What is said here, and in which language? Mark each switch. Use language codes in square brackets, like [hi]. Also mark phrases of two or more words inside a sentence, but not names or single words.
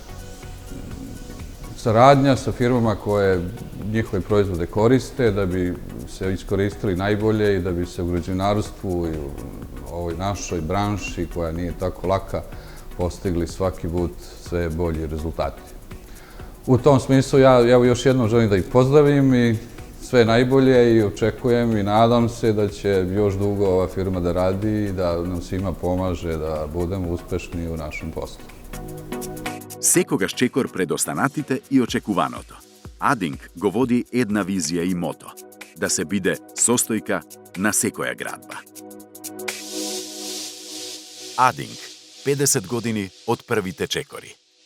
[sr] saradnja sa firmama koje njihove proizvode koriste da bi se iskoristili najbolje i da bi se u građevinarstvu i u ovoj našoj branši koja nije tako laka postigli svaki put sve bolji rezultati. U tom smislu ja još jednom želim da ih pozdravim i sve najbolje i očekujem i nadam se da će još dugo ova firma da radi i da nam svima pomaže da budemo uspešni u našem poslu. [mk] Секогаш чекор пред останатите и очекуваното. Адинг го води една визија и мото – да се биде состојка на секоја градба. Адинг, 50 години од првите чекори.